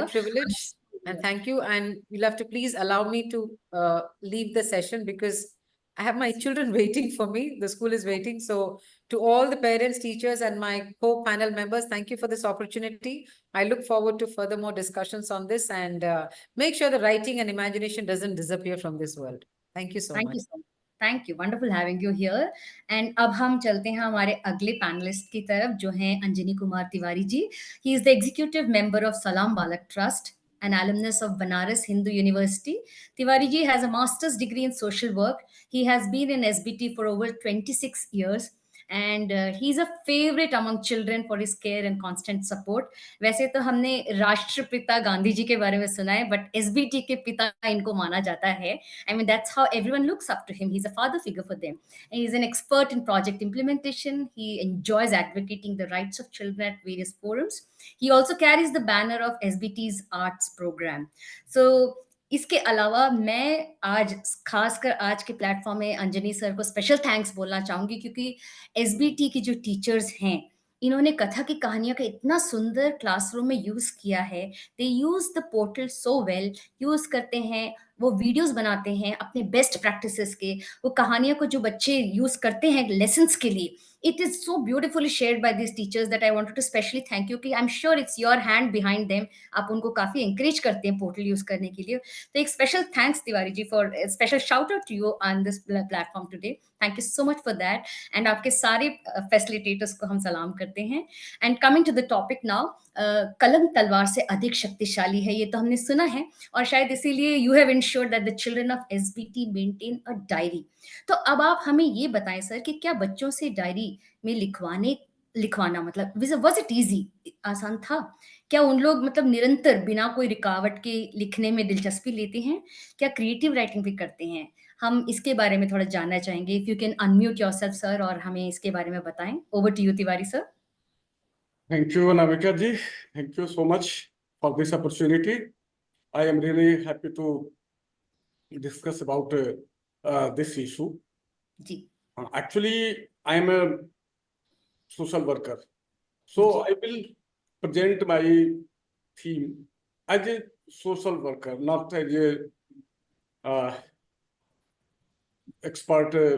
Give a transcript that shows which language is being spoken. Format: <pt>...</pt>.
<en>My privilege, and thank you. And you'll have to please allow me to leave the session, because I have my children waiting for me. The school is waiting. So To all the parents, teachers, and my co-panel members, thank you for this opportunity. I look forward to further more discussions on this, and make sure the writing and imagination doesn't disappear from this world. Thank you so Thank much. you so much. Thank you. Wonderful having you here.</en> <hi>And अब हम चलते हैं हमारे अगले panelist की तरफ जो हैं Anjani Kumar Tiwari ji.</hi> <en>He is the executive member of Salam Balak Trust, an alumnus of Banaras Hindu University. Tiwari ji has a master's degree in social work. He has been in SBT for over 26 years. And he's a favorite among children for his care and constant support.</en> <hi>वैसे तो हमने राष्ट्रपिता गांधी जी के बारे में सुना है, but SBT के पिता इनको माना जाता है.</hi> <en>I mean, that's how everyone looks up to him. He's a father figure for them. And he's an expert in project implementation. He enjoys advocating the rights of children at various forums. He also carries the banner of SBT's arts program.</en> <hi>So, इसके अलावा मैं आज खासकर आज के platform में Anjani sir को special thanks बोलना चाहूंगी क्योंकि एसबीटी की जो टीचर्स हैं इन्होंने कथा की कहानियों का इतना सुंदर क्लासरूम में यूज किया है.</hi> <en>they use the portal so well,</en> <hi>use करते हैं, वो वीडियोस बनाते हैं अपने बेस्ट प्रैक्टिसेस के, वो कहानियों को जो बच्चे यूज करते हैं लेसन्स के लिए.</hi> <en>It is so beautifully shared by these teachers that I wanted to specially thank you कि I'm sure it's your hand behind them.</en> <hi>आप उनको काफी encourage करते हैं पोर्टल यूज करने के लिए. तो एक</hi> <en>Special thanks Tiwari ji for a special shout out to you on this platform today. Thank you so much for that.</en> <hi>And आपके सारे facilitators को हम सलाम करते हैं.</hi> <en>And coming to the topic now,</en> <hi>कलम तलवार से अधिक शक्तिशाली है ये तो हमने सुना है और शायद इसीलिए</hi> <en>you have ensured that the children of SBT maintain a diary.</en> <hi>तो अब आप हमें ये बताएं सर कि क्या बच्चों से डायरी में लिखवाना मतलब</hi> <en>was it easy,</en> <hi>आसान था? क्या उन लोग मतलब निरंतर बिना कोई रुकावट के लिखने में दिलचस्पी लेते हैं? क्या क्रिएटिव राइटिंग भी करते हैं? हम इसके बारे में थोड़ा जानना चाहेंगे.</hi> <en>if you can unmute yourself sir</en> <hi>और हमें इसके बारे में बताएं.</hi> <en>Over to you Tiwari sir. Thank you, Anamika ji. Thank you so much for this opportunity. I am really happy to discuss about this issue.</en> <hi>Ji.</hi> <en>Actually, I am a social worker. So I will present my theme as a social worker, not as a expert.</en>